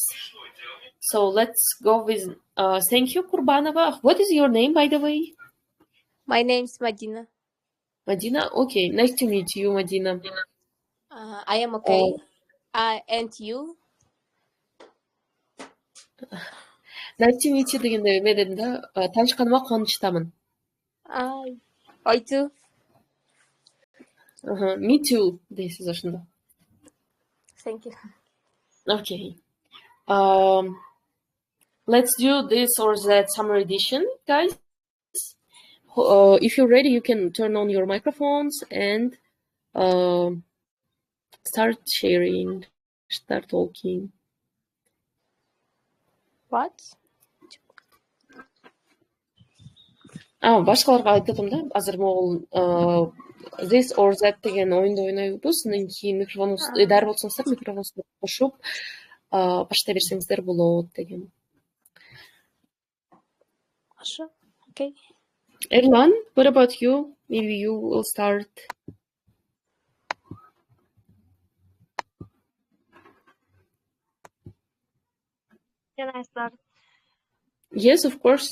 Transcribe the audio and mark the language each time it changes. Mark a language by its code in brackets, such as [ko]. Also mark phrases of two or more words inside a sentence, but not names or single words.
[en] So let's go with thank you, Kurbanova. What is your name, by the way? My name is Madina. Madina? Okay. Nice to meet you, Madina. I am okay. And you? Nice to meet you [ky] дегенде эме дедим да, таанышканыма кубанычтамын. [en] I too. Me too [ky] дейсиз ошондо. [en] Thank you. Okay. Let's do this or that summer edition, guys. If you're ready, you can turn on your microphones and start sharing, start talking. What? [ky] Башкаларга айтып атам да, азыр могул [en] this or that [ky] деген оюнду ойнойбуз. Анан кийин микрофонуңузду дар болсоңуздар микрофонуңузду кошуп баштай берсеңиздер болот деген. [en] Okay. Erlan, what about you? Maybe you will start. Can I start? Yes, of course.